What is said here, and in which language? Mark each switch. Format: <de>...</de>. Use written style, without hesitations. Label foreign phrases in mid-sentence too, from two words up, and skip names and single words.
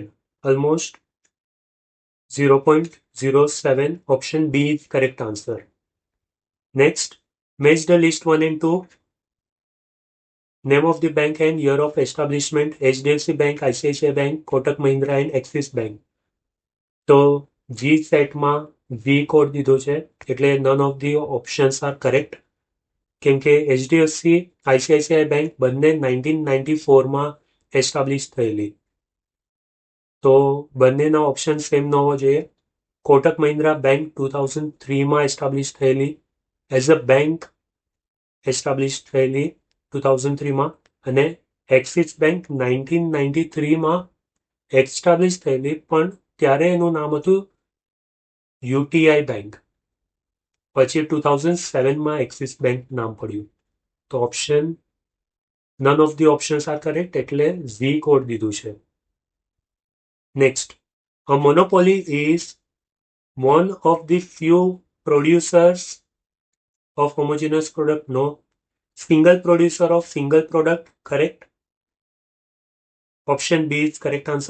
<en>Almost 0.07. Option B is correct answer. Next, match the list 1 and 2. Name of the bank and year of establishment: HDFC Bank, ICICI Bank, Kotak Mahindra and Axis Bank.</en> <gu>તો G સેટમાં V કોડ દીધો છે એટલે</gu> <en>none of the options are correct.</en> <gu>કેમ કે HDFC, ICICI Bank બંને 1994માં એસ્ટાબ્લિશ થયેલી. તો બંનેના ઓપ્શન સેમ ન હોવો જોઈએ. કોટક મહિન્દ્રા બેંક 2003માં એસ્ટાબ્લિશ થયેલી</gu> <en>as a bank establish</en> <gu>થયેલી 2003માં અને એક્સિસ બેંક 1993માં એસ્ટાબ્લિશ થયેલી પણ ત્યારે એનું નામ હતું યુટીઆઈ બેંક. પછી 2007માં એક્સિસ બેંક નામ પડ્યું. તો ઓપ્શન</gu> <en>none of the options are correct</en> <gu>એટલે Z કોડ દીધું છે.</gu> <en>Next, a monopoly is one of the few producers of homogeneous product. No. Single producer of single product. Correct. Option B is correct answer.</en>